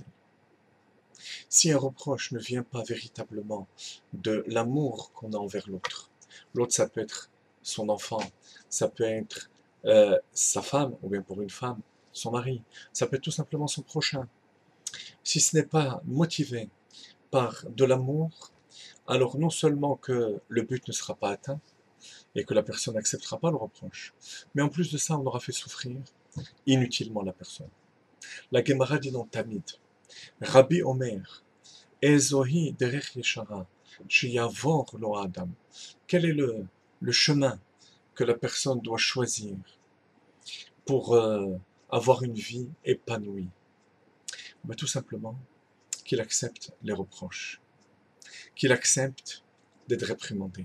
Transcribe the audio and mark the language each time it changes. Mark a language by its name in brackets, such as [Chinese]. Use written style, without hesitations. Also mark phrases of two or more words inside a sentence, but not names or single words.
[French] Si un reproche ne vient pas véritablement de l'amour qu'on a envers l'autre, l'autre ça peut être son enfant, ça peut être sa femme, ou bien pour une femme, son mari, ça peut être tout simplement son prochain. Si ce n'est pas motivé par de l'amour, alors non seulement que le but ne sera pas atteint, et que la personne n'acceptera pas le reproche, mais en plus de ça, on aura fait souffrir inutilement la personne. La Gemara dit dans Tamid, [Hebrew] רבי אומר איזוהי דרך ישרה שיבור לו אדם. [French] Quel est le chemin que la personne doit choisir pour avoir une vie épanouie? Ben, tout simplement qu'il accepte les reproches, qu'il accepte d'être réprimandé.